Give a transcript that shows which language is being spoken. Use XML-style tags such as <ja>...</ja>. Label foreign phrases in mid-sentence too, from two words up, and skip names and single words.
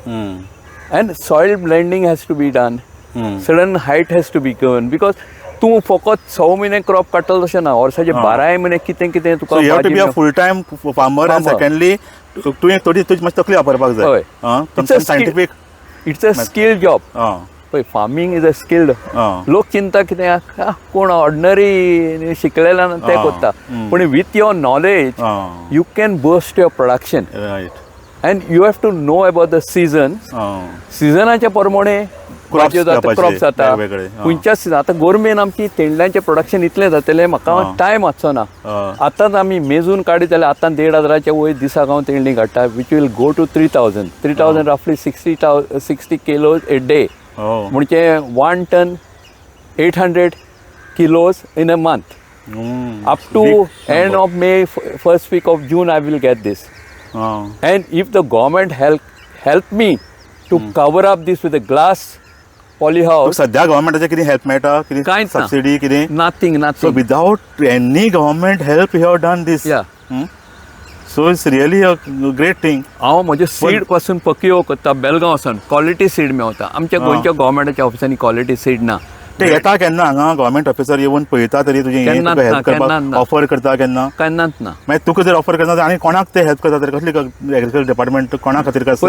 <en>and soil blending has to be done, sudden height has to be given, because</en> <kok>तूं फकत 6 म्हयने क्रॉप काडटलो तशें ना, वर्साचे 12 म्हयने कितें कितें तुका</kok> <en>full time farmer.</en> <kok>आनी सेकंडली तुवें थोडी तुजी मातशी तकली वापरपाक जाय. सायंटिफीक</kok> <en>It's a skilled job. पळय farming is a skilled.</en> <kok>लोक चिंता कितें कोण ऑर्डिनरी शिकलेला ते करता, पूण</kok> <en>with your knowledge you can boost your production. And you have to know about the season.</en> <kok>सिजनाच्या प्रमाणे क्रॉप जाता. खंयच्या सिजन आतां गोरमेन आमची तेंडल्यांचें प्रोडक्शन इतलें जातलें, म्हाका टायम वचचो ना. आतांच आमी मेजून काडीत जाल्यार आतां 1,500 वयर दिसाक हांव तेंडली काडटा,</kok> <en>which will go to 3,000 roughly 60 kilos a day. म्हणजे 1 ton 800 kilos in a month. Up to end of May, first week of June, I will get this. And if the government help me to cover up this with a glass polyhouse.</en> <kok>सद्या गव्हर्मेंटाचे कितें हेल्प मेळटा, कितें सबसिडी, कितें?</kok> <en>Nothing. So without any government help, you have done this. Yeah. So it's really a great thing.</en> <kok>हांव म्हजे सीड पासून पकियो करता बेलगांव वचून.</kok> <en>quality seed</en> <kok>मेळटा. आमच्या गोंयच्या गव्हर्मेंटाच्या ऑफिसांनी</kok> <en>quality seed</en> <kok>ना. ते येता केन्ना हांगा</kok> <en>government officer</en> <kok>येवन पळयता तरी तुजें हेल्प करपाक ऑफर करता केन्ना? केन्नाच ना. मागीर तुका जर ऑफर करता आनी कोणाक ते हेल्प करता तर कसली</kok> <en>agriculture department</en> <kok>कोणा खातीर करता?</kok>